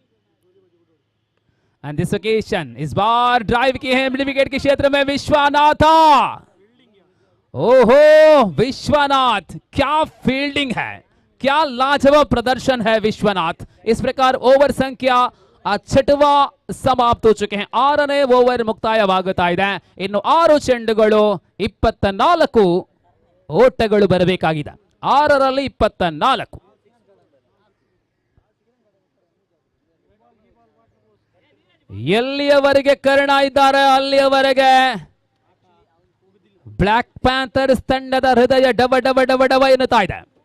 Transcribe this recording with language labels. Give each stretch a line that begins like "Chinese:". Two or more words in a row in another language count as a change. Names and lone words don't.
English: and this occasion,
Hindi: इस बार ड्राइव की है मिड विकेट के क्षेत्र में विश्वनाथा। ओहो विश्वनाथ, क्या फील्डिंग है, क्या लाजवाब प्रदर्शन है विश्वनाथ। इस प्रकार ओवर संख्या 6वा ಸಮಾಪ್ತ हो चुके हैं।
Kannada: 6ನೇ ಓವರ್ ಮುಕ್ತಾಯವಾಗುತ್ತಾ ಇದೆ। ಇನ್ನು 6 ಚೆಂಡುಗಳು 24 ಓಟಗಳು ಬರಬೇಕಾಗಿದೆ, 6ರಲ್ಲಿ 24। ಎಲ್ಲಿಯವರೆಗೆ ಕರ್ಣ ಇದ್ದಾರೆ ಅಲ್ಲಿಯವರೆಗೆ ಬ್ಲಾಕ್ ಪ್ಯಾಂಥರ್ಸ್ ತಂಡದ ಹೃದಯ ಡವ ಡವ ಡವ ಡವ ಎನ್ನುತ್ತಾ ಇದೆ।